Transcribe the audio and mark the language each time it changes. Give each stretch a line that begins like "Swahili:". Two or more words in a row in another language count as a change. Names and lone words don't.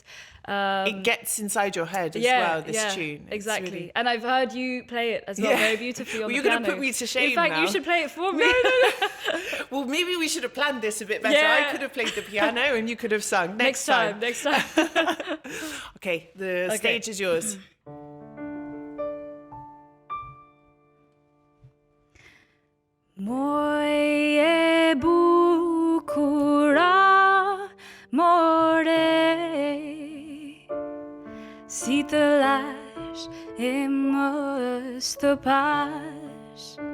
English: It gets inside your head as well, this tune. It's Exactly. really... And I've heard you play it as well very beautifully on the piano. You're going to put me to shame In fact, now. you should play it for me. No. Well, maybe we should have planned this a bit better. Yeah. I could have played the piano and you could have sung. Next time. Okay, the stage is yours.
Albanian: Moje bukur amore, si të lash e mos të pash,